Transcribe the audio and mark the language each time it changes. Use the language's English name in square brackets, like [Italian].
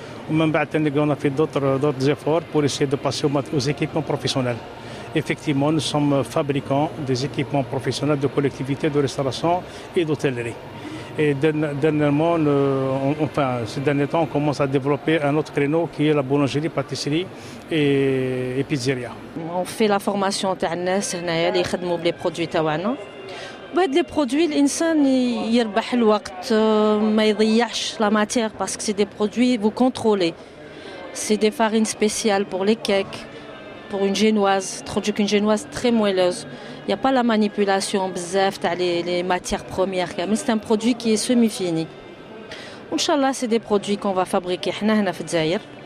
[French] On a fait d'autres efforts pour essayer de passer aux équipements professionnels. Effectivement, nous sommes fabricants des équipements professionnels de collectivités, de restauration et d'hôtellerie. Et dernièrement, ces derniers temps, on commence à développer un autre créneau qui est la boulangerie, pâtisserie et pizzeria. On fait la formation [Arabic] تاع الناس هنايا اللي يخدموا بلي برودوي تاعنا. بهاد لي برودوي الانسان يربح الوقت ما يضيعش لا ماتير باسكو سي دي برودوي [French] vous contrôlez. C'est des farines spéciales pour les cakes, pour une génoise, une génoise très moelleuse. Il n'y a pas la manipulation bzaf تاع les matières premières. C'est un produit qui est semi-fini. Inch'Allah, c'est des produits qu'on va fabriquer [Arabic] هنا في الجزائر.